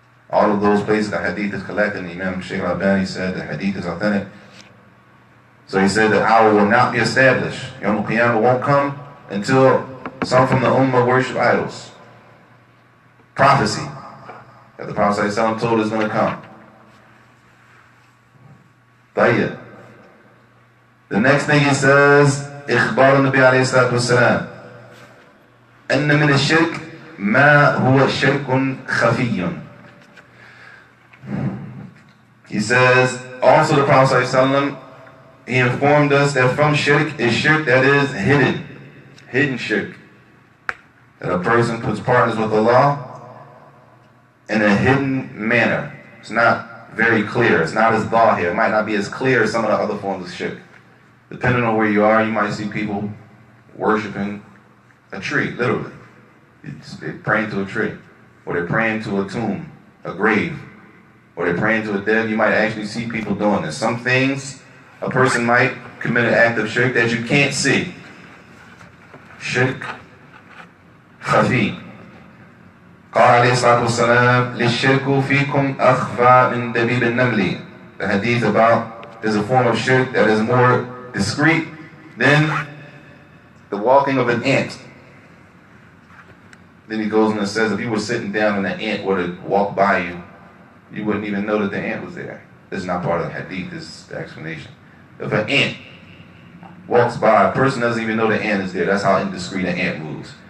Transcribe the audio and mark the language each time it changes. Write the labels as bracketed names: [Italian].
[English] All of those places the hadith is collected, and Imam Shaykh al-Albani said the hadith is authentic. So he said the hour will not be established. Yawm al-Qiyamah won't come until some from the ummah worship idols. Prophecy that the Prophet ﷺ told is going to come. Tayyib. The next thing he says, [Arabic] إخبار النبي عليه الصلاة والسلام أن من الشرك ما هو شرك خفي. [English] He says, also the Prophet ﷺ, he informed us that from shirk is shirk that is hidden shirk. That a person puts partners with Allah in a hidden manner. It's not very clear. It's not as zahir. It might not be as clear as some of the other forms of shirk. Depending on where you are, you might see people worshiping a tree, literally. They're praying to a tree. or they're praying to a tomb, a grave, or they're praying to a dead, you might actually see people doing this. Some things a person might commit an act of shirk that you can't see. Shirk khafi. [Arabic] قال عليه الصلاة والسلام للشرك فيكم أخفى من دبيب النمل. [English] The hadith about there's a form of shirk that is more discreet than the walking of an ant. Then he goes on and says if you were sitting down and an ant were to walk by you, you wouldn't even know that the ant was there. This is not part of the hadith, this is the explanation. If an ant walks by, a person doesn't even know the ant is there. That's how indiscreet an ant moves.